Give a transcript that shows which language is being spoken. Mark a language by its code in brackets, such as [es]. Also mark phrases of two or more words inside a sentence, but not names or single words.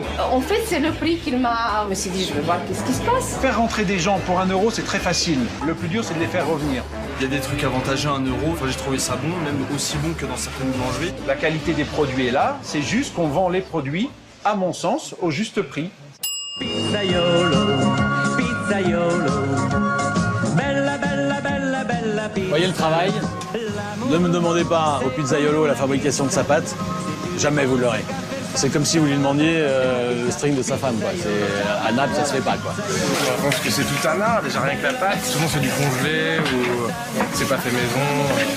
[fr] En fait, c'est le prix qu'il m'a... Je me suis dit, je vais voir qu'est-ce qui se passe. Faire rentrer des gens pour 1 euro, c'est très facile. Le plus dur, c'est de les faire revenir. Il y a des trucs avantageux à 1 euro. Enfin, j'ai trouvé ça bon, même aussi bon que dans certaines boulangeries. La qualité des produits est là. C'est juste qu'on vend les produits, à mon sens, au juste prix. [it] Pizzaiolo, pizzaiolo, bella, bella, bella, bella pizza. [fr] Voyez le travail. Ne me demandez pas au pizzaiolo la fabrication de sa pâte. Jamais vous l'aurez. C'est comme si vous lui demandiez le string de sa femme, quoi. À Naples, ça se fait pas, quoi. Je pense que c'est tout un art, déjà rien que la pâte. Souvent c'est du congelé ou c'est pas fait maison.